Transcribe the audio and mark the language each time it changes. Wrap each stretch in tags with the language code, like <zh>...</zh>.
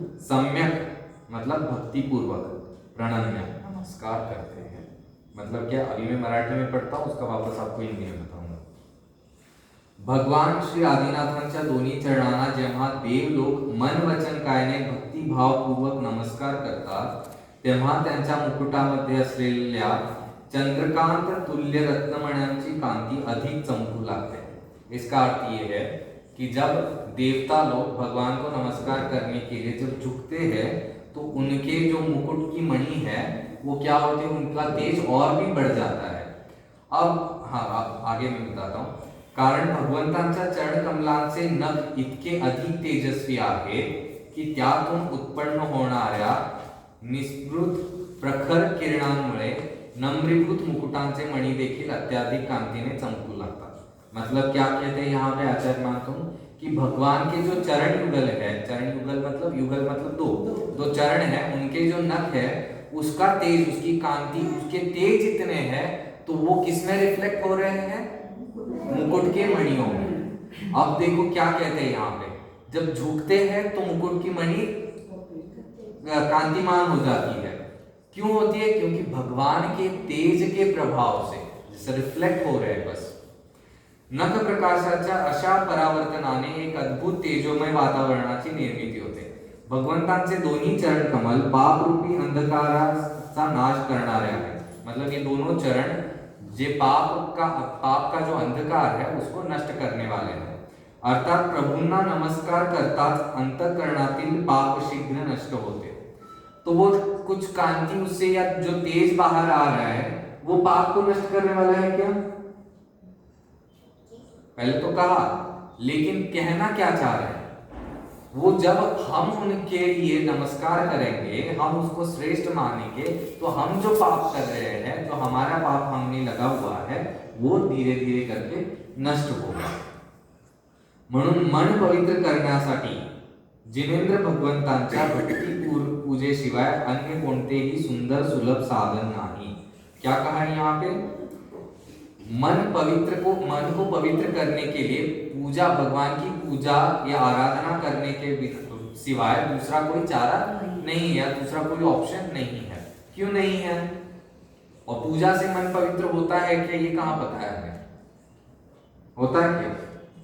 <hi>सम्यक मतलब भक्ति पूर्वक। प्रणम्य नमस्कार करते हैं। मतलब क्या? अभी मैं मराठी में पढ़ता हूँ, उसका वापस आपको हिंदी में बताऊंगा।</hi> <mr>भगवान श्री आदिनाथांच्या दोन्ही चरणांना जेव्हा देव लोक मन वचन कायाने भक्तिभावपूर्वक नमस्कार करतात, तेव्हा त्यांच्या मुकुटामध्ये असलेल्या चंद्रकांत तुल्य रत्नमण्यांची कांति अधिक चमकू लागते।</mr> <hi>इसका अर्थ ये है कि जब देवता लोग भगवान को नमस्कार करने के लिए जब झुकते हैं, तो उनके जो मुकुट की मणि है वो क्या होते हैं? उनका तेज और भी बढ़ जाता है। अब हाँ, आगे मैं बताता हूँ।</hi> <mr>कारण भगवंतांच्या चरण कमलांचे नख इतके अधिक तेजस्वी आहेत की त्यातून उत्पन्न होणाऱ्या निस्पृत प्रखर किरणांमुळे नम्रीभूत मुकुटांचे मणि देखील अत्याधिक कांतीने चमकू लगतात।</mr> <hi>मतलब क्या कहते हैं यहाँ पे आचार्य मानतुंग कि भगवान के जो चरण युगल है, चरण युगल मतलब दो चरण है, उनके जो नख है उसका तेज, उसकी कांति, उसके तेज इतने हैं तो वो किसमें रिफ्लेक्ट हो रहे हैं? मुकुट के मणियों में। अब देखो क्या कहते हैं यहाँ पे, जब झुकते हैं तो मुकुट की मणि कांतिमान हो जाती है। क्यों होती है? क्योंकि भगवान के तेज के प्रभाव से जैसे रिफ्लेक्ट हो रहे हैं।</hi> <mr>बस नख प्रकाशाच्या अशा परावर्तनाने एक अद्भुत तेजोमय वातावरणाची निर्मिती होते। भगवंतांचे दोन्ही चरण कमल पाप रूपी अंधकाराचा नाश करणारे आहेत।</mr> <hi>मतलब ये दोनों चरण जे पाप का जो अंधकार है उसको नष्ट करने वाले हैं।</hi> <mr>अर्थात प्रभूंना नमस्कार करताच अंतःकरणातील पाप शीघ्र नष्ट होते।</mr> <hi>तो वो कुछ कांति उससे या जो तेज बाहर आ रहा है वो पाप को नष्ट करने वाला है क्या? पहले तो कहा, लेकिन कहना क्या चाह रहे हैं? वो जब हम उनके लिए नमस्कार करेंगे, हम उसको श्रेष्ठ मानेंगे, तो हम जो पाप कर रहे हैं, जो हमारा पाप हमने लगा हुआ है, वो धीरे धीरे करके नष्ट होगा.</hi> <mr>म्हणून मन पवित्र करण्यासाठी जिनेंद्र भगवंतांच्या भक्ती पूजेशिवाय अन्य कोणतेही सुंदर सुलभ साधन नाही.</mr> <hi>क्या कहा है यहाँ पे? मन को पवित्र करने के लिए पूजा, भगवान की पूजा या आराधना करने के सिवाय दूसरा कोई चारा नहीं है, दूसरा कोई ऑप्शन नहीं है. क्यों नहीं है? और पूजा से मन पवित्र होता है क्या, ये कहाँ पता है हमें? होता है क्या?</hi>